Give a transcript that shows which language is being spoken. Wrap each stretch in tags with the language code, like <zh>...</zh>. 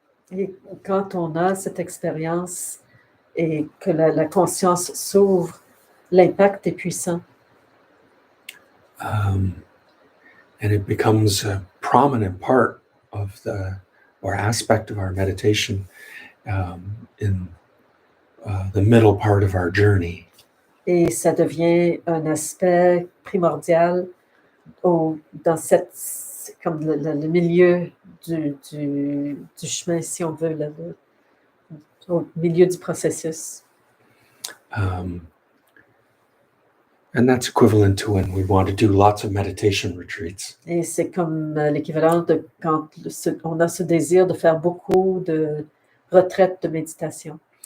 <fr>Et quand on a cette expérience et que la conscience s'ouvre, l'impact est puissant.</fr> <en>And it becomes a prominent part of or aspect of our meditation in the middle part of our journey.</en> <fr>Et ça devient un aspect primordial dans comme le milieu du chemin, si on veut, au milieu du processus.</fr> <en>And that's equivalent to when we want to do lots of meditation retreats.</en> <fr>Et c'est comme l'équivalent de quand on a ce désir de faire beaucoup de retraites de méditation.</fr>